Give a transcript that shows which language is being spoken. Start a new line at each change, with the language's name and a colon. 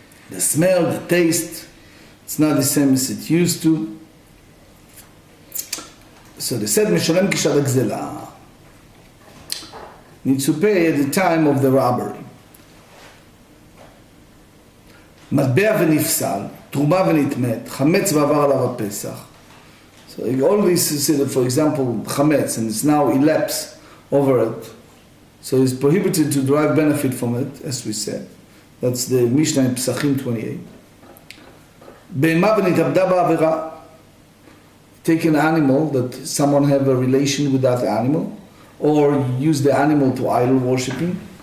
English: The smell, the taste, it's not the same as it used to. So they said,
Hebrew: Mishalem kishat hagzela.
English: Needs to pay at the time of the robbery.
Hebrew: מטבע ונפסל, תרומה ונטמאת, חמץ ועבר עליו הפסח.
English: So all this is, for example, chametz, and it's now elapsed over it. So it's prohibited to derive benefit from it, as we said. That's the Mishnah in Pesachim 28.
Hebrew: בהמה ונתאבדה בעבירה.
English: Take an animal that someone have a relation with that animal, or use the animal to idol worshipping.